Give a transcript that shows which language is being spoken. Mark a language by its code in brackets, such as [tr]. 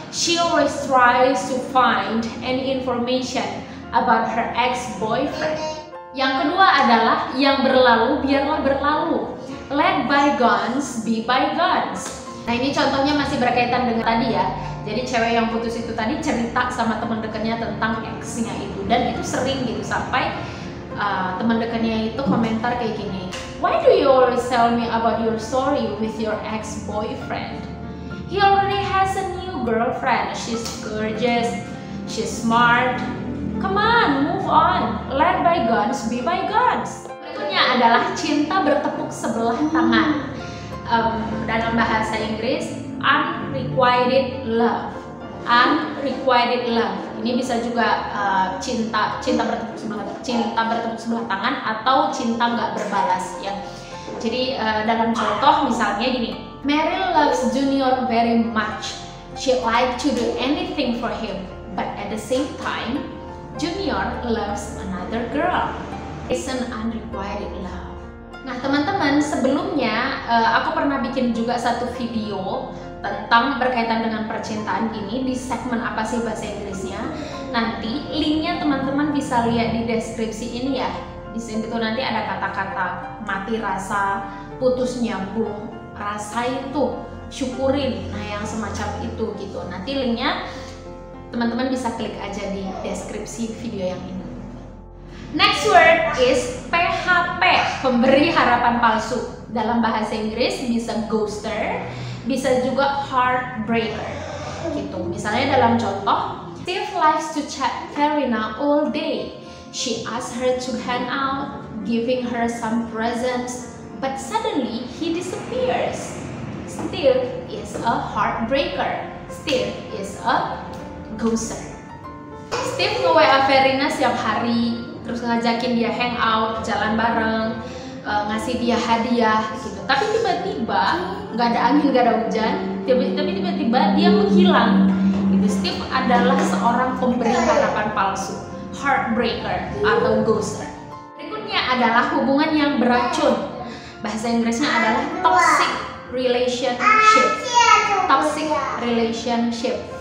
[en] She always tries to find any information about her ex-boyfriend. [id] Yang kedua adalah yang berlalu biarlah berlalu. [en] Let bygones be bygones. [id] Nah ini contohnya masih berkaitan dengan tadi ya. Jadi cewek yang putus itu tadi cerita sama teman dekatnya tentang ex-nya itu, dan itu sering gitu sampai teman dekatnya itu komentar kayak gini, [en] why do you always tell me about your story with your ex-boyfriend? He already has a new girlfriend. She's gorgeous, she's smart. Come on, move on. Let bygones be bygones. [id] Berikutnya adalah cinta bertepuk sebelah tangan. Dalam bahasa Inggris, unrequited love. Unrequited love. Ini bisa juga cinta bertepuk sebelah tangan atau cinta nggak berbalas ya. Jadi dalam contoh misalnya gini, [en] Meryl loves Junior very much. She like to do anything for him, but at the same time, Junior loves another girl. It's an unrequited love. [id] Nah teman-teman, sebelumnya aku pernah bikin juga satu video tentang berkaitan dengan percintaan ini di segmen apa sih bahasa Inggrisnya. Nanti linknya teman-teman bisa lihat di deskripsi ini ya. Di sini tuh nanti ada kata-kata mati rasa, putus nyambung, rasain tuh, syukurin, nah yang semacam itu gitu. Nanti linknya teman-teman bisa klik aja di deskripsi video yang ini. [en] Next word is [id] PHP, pemberi harapan palsu. Dalam bahasa Inggris bisa ghoster, bisa juga heartbreaker gitu. Misalnya dalam contoh, [en] Steve likes to chat Verena all day. She asks her to hang out, giving her some presents, but suddenly he disappears. Steve is a heartbreaker. Steve is a ghoster. [id] Steve nge-WA Verena setiap hari, terus ngajakin dia hang out, jalan bareng, ngasih dia hadiah gitu. Tapi tiba-tiba nggak ada angin, nggak ada hujan, tapi tiba-tiba dia menghilang. Gitu. Steve adalah seorang pemberi harapan palsu, heartbreaker atau ghoster. Berikutnya adalah hubungan yang beracun. Bahasa Inggrisnya adalah toxic [en] relationship, toxic relationship.